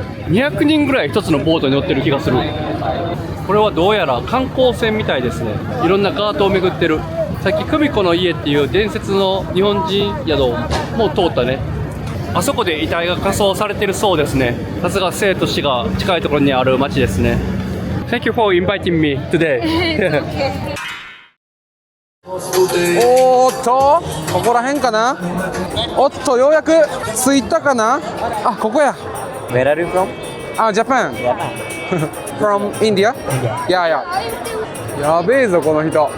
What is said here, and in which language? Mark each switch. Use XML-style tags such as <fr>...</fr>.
<ja>200人ぐらい一つのボートに乗ってる気がする。これはどうやら観光船みたいですね。いろんなガートを巡ってる。さっき久美子の家っていう伝説の日本人宿も通ったね。あそこで遺体が火葬されてるそうですね。さすが生と死が近いところにある町ですね。</ja> <en>Thank you for inviting me today.</en> <ja>おーっとここら辺かな。おっとようやく着いたかな。あここや。</ja> <en>Where are you from? Japan. From India? Yeah.</en> <ja>やべえぞこの人。</ja>